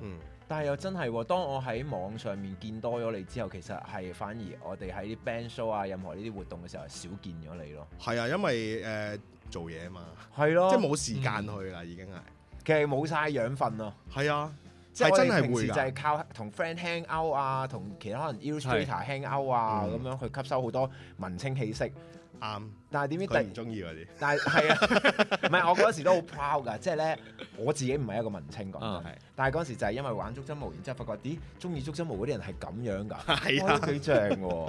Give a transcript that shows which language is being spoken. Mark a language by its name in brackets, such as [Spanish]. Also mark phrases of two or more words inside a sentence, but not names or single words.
[Cantonese] 但係又真係喎，當我喺網上面見多咗你之後，其實係反而我哋喺啲 [English] band show [Cantonese] 啊，任何呢啲活動嘅時候少見咗你咯。係啊，因為做嘢啊嘛，係咯，即係冇時間去啦，已經係。其實冇晒養分咯。係啊，即係我真係會哋平時就係靠同 [English] friend hang out [Cantonese] 啊，同其他可能 [English] illustrator hang out [Cantonese] 啊，咁樣去吸收好多文青氣息。啱。但係點知佢唔中意嗰啲。但係係啊，唔係我嗰時都好 proud 㗎，即係咧我自己唔係一個文青講真，但係嗰時就係因為玩足針毛，然之後發覺咦，中意足針毛嗰啲人係咁樣㗎，係啊，都幾正喎，